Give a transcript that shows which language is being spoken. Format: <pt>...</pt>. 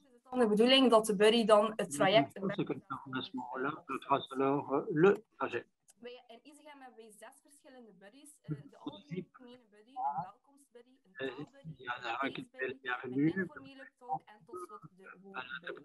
<nl>De bedoeling dat de buddy dan het traject...</nl> <fr>À ce moment-là, on trace alors le trajet.</fr> <nl>In Isegem hebben wij 6 verschillende buddies. De algemene buddy, een welkomstbuddy, een taalbuddy, een informele tolk en tot slot de woordbuddy.</nl>